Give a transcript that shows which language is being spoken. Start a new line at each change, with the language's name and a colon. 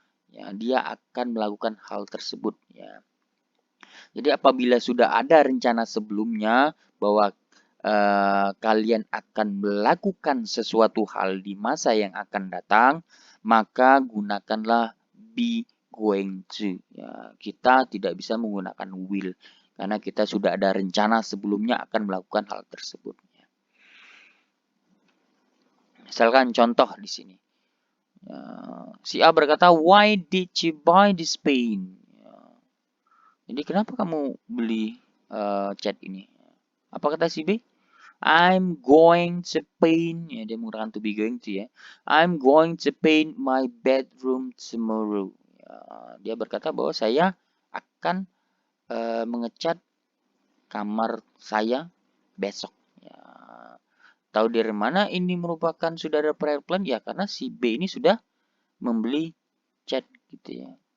Indonesian: Ya, dia akan melakukan hal tersebut ya. Jadi apabila sudah ada rencana sebelumnya bahwa kalian akan melakukan sesuatu hal di masa yang akan datang, maka gunakanlah be going to. Ya, kita tidak bisa menggunakan will karena kita sudah ada rencana sebelumnya akan melakukan hal tersebut. Misalkan contoh di sini, si A berkata, "Why did you buy this pen?" Jadi kenapa kamu beli cat ini? Apa kata si B?
English: I'm going to paint, ya dia menggunakan to be going to ya. I'm going to paint my bedroom tomorrow.
Indonesian: Ya, dia berkata bahwa saya akan mengecat kamar saya besok. Ya, tahu dari mana ini merupakan sudah ada prior plan? Ya karena si B ini sudah membeli cat gitu ya.